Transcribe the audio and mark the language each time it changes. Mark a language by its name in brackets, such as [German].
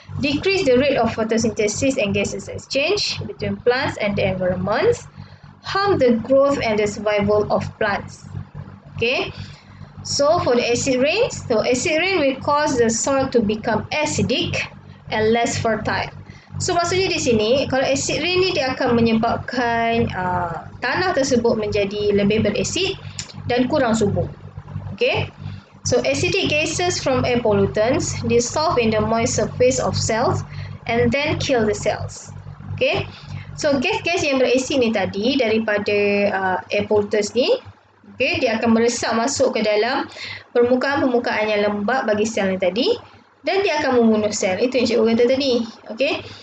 [English] Decrease the rate of photosynthesis and gases exchange between plants and the environment. Harm the growth and the survival of plants. Okay. So for the acid rain, acid rain will cause the soil to become acidic and less fertile. [Malay] So maksudnya di sini, kalau acid rain ni dia akan menyebabkan tanah tersebut menjadi lebih berasid dan kurang subur. [English] Okay. So acidic gases from air pollutants dissolve in the moist surface of cells and then kill the cells. [Malay] Okay. So gas-gas yang berasid ni tadi daripada [English] air pollutants [Malay] ni, okay, dia akan meresap masuk ke dalam permukaan-permukaan yang lembap bagi sel ni tadi, dan dia akan membunuh sel. Itu yang cikgu kata tadi. Okay.